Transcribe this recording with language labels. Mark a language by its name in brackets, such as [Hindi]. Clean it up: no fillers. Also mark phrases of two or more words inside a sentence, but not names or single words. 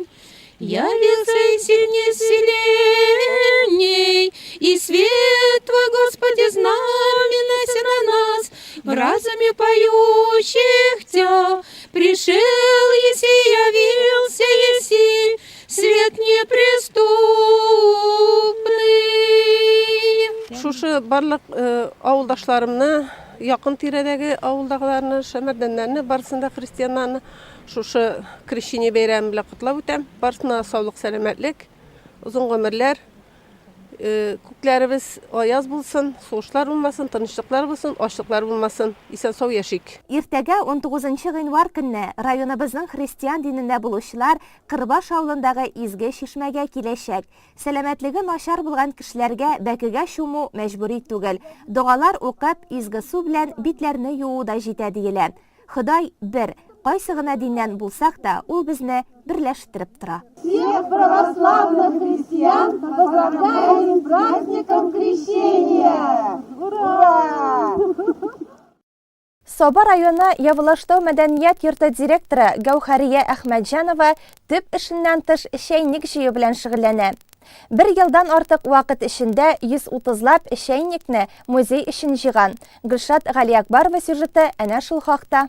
[Church Slavic] Явился и сильней вселенней, и свет Твой, Господи, знаменайся на нас, в разуме поющих Тя, пришел еси, явился еси, свет неприступный. [Tatar] шушы барлык авылдашларымны, якын тирәдәге авылдагыларны, шәмәрдәннәрне, барысында христианнарны шушы крещение бәйрәме белән котлап үтәм. Барысына саулык, сәламәтлек, узын гомерләр, күкләребез аяз булсын, сугышлар булмасын, тынычлыклар булсын, ачлыклар булмасын, исән сау яшик. Иртәгә 19 гыйнвар көнне районыбызның христиан динендә булучылар Кырбаш авылындагы изге чишмәгә киләчәк. Сәламәтлеге начар булган кешеләргә бәкегә чуму мәҗбүри түгел. Дугалар укып, изге су белән битләрне юу да җитә диелә. Ходай бер, кайсы гына диннән булсак та, ул безне берләштереп тора. [Russian] Всех православных христиан поздравляем с праздником Крещения! Ура! [Tatar] Саба районы Явылыштау мәдәният йорты директоры Гәүхәрия Әхмәтҗанова төп эшеннән тыш чәйник җыю белән шөгыльләнә. 1 елдан артык вакыт эчендә 130лап чәйникне музей өчен җыйган. Гөлшат Галиякбарова сюжеты әнә шул хакта.